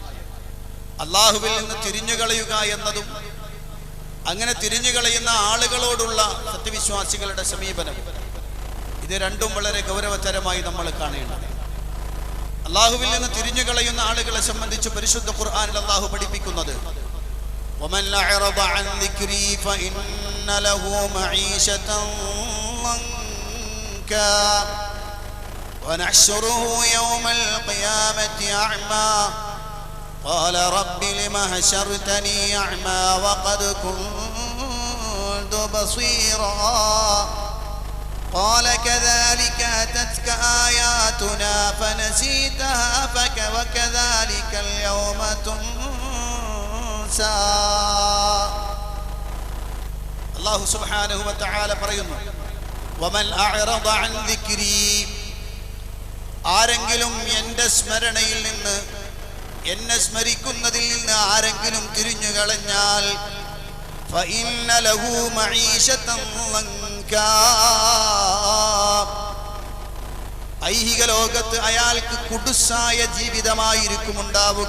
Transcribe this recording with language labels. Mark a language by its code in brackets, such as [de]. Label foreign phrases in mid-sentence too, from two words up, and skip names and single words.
[ml] അള്ളാഹുവിൽ നിന്ന് തിരിഞ്ഞു കളയുക എന്നതും അങ്ങനെ തിരിഞ്ഞു കളയുന്ന ആളുകളോടുള്ള സത്യവിശ്വാസികളുടെ സമീപനം, ഇത് രണ്ടും വളരെ ഗൗരവതരമായി നമ്മൾ കാണേണ്ടത്. അള്ളാഹുവിൽ നിന്ന് തിരിഞ്ഞു കളയുന്ന ആളുകളെ സംബന്ധിച്ച് പരിശുദ്ധ ഖുർആനിൽ അള്ളാഹു പഠിപ്പിക്കുന്നത് [ar] وَمَنْ أَعْرَضَ عَنْ ذِكْرِي فَإِنَّ لَهُ مَعِيشَةً ضَنكًا وَنَحْشُرُهُ يَوْمَ الْقِيَامَةِ أَعْمَى قَالَ رَبِّ لِمَ حَشَرْتَنِي أَعْمَى وَقَدْ كُنْتُ بَصِيرًا قَالَ كَذَلِكَ أَتَتْكَ آيَاتُنَا فَنَسِيتَهَا وَكَذَلِكَ الْيَوْمَ تُنْسَى. الله سبحانه وتعالى [ml] പറയുന്നു, [ar] ومن أعرض عن ذكري, [ml] ആരെങ്കിലും എൻ്റെ സ്മരണയിൽ നിന്ന്, എന്നെ സ്മരിക്കുന്നതിൽ നിന്ന് ആരെങ്കിലും തിരിഞ്ഞു കളഞ്ഞാൽ [ar] فإن له معيشة ضنكا, [ml] ഐഹിക ലോകത്ത് അയാൾക്ക് കുടുസായ ജീവിതമായിരിക്കും ഉണ്ടാവുക.